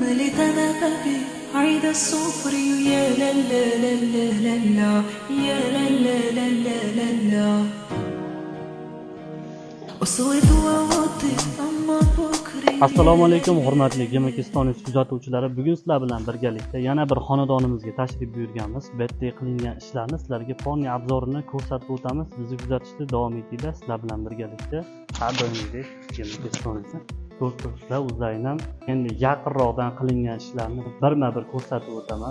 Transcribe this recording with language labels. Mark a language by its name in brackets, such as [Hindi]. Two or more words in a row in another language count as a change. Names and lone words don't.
[Arabic] مليت انا بابي عيد الصفري يا لا لا لا لا لا لا يا لا لا لا لا لا لا وصوت ووطي اما بكري. [Uzbek] Assalomu alaykum hurmatli Gemakiston kuzatuvchilari. Bugun sizlar bilan birgalikda yana bir xonadonimizga tashrif buyurganmiz. Bu yerda qilingan ishlarni sizlarga fonni obzorini ko'rsatib o'tamiz. Bizni kuzatishda davom etinglar. Sizlar bilan birgalikda har doimgidek Gemakistonni ko'rsatishlar uzaydan endi yaqinroqdan qilingan ishlarni birma-bir ko'rsatib o'taman.